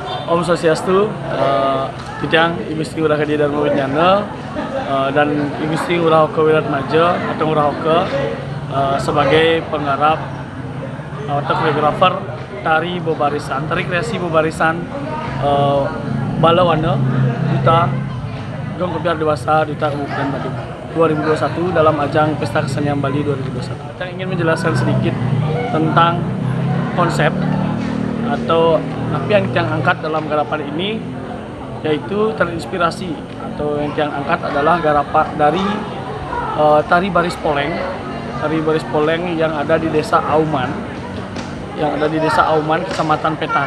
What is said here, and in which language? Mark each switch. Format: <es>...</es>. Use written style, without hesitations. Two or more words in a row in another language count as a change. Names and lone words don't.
<id>Om Swastiastu, Tidang Ibu Sri Urah Kadi Dharma Winyana dan Ibu Sri Urah Hoka Wiratmaja atau Urah Hoka sebagai penggarap atau koreografer tari bebarisan, tari kreasi bebarisan Balawana Duta Gong Kebiar Dewasa Duta Kabupaten Badung 2021 dalam ajang Pesta Kesenian Bali 2021. Kita ingin menjelaskan sedikit tentang konsep atau apa yang kita angkat dalam garapan ini, yaitu terinspirasi atau yang kita angkat adalah garapan dari tari baris poleng. Tari baris poleng yang ada di Desa Auman, Kecamatan Petan.</id>